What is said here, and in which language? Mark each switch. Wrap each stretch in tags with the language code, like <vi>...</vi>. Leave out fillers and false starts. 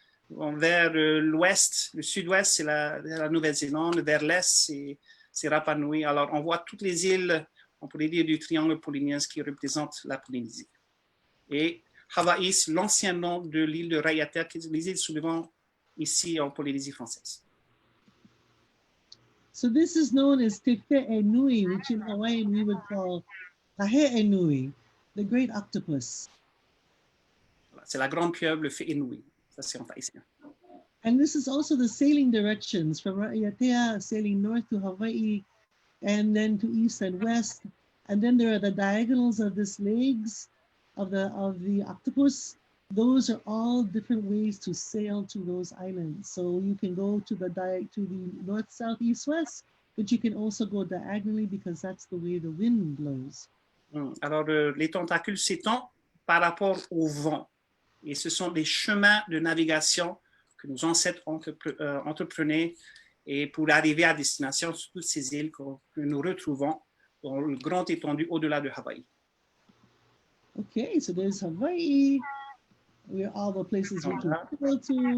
<fr>Vers l'ouest, le sud-ouest, c'est la Nouvelle-Zélande. Vers l'est, c'est Rapa Nui. Alors, on voit toutes les îles, on pourrait dire, du triangle polynésien qui représente la Polynésie. Et Hawaï, c'est l'ancien nom de l'île de Raiatea, qui est les îles souvent ici en Polynésie française.</fr> <en>So this is known as Te Nui, which in Hawaiian we would call Nui, the great octopus.</en> <fr>C'est la grande pieuvre, le Fe'enui. Ça, c'est en haïtien.</fr> <en>And this is also the sailing directions from Raiatea, sailing north to Hawaii, and then to east and west. And then there are the diagonals of these legs of the octopus. Those are all different ways to sail to those islands. So you can go to the north, south, east, west, but you can also go diagonally because that's the way the wind blows.</en> <fr>Alors, les tentacules s'étendent par rapport au vent. Et ce sont des chemins de navigation que nos ancêtres entreprenaient et pour arriver à destination sur toutes ces îles que nous retrouvons dans le grand étendue au-delà de Hawaï.</fr> <en>Okay, so there's Hawaii, where all the places we can go to.</en>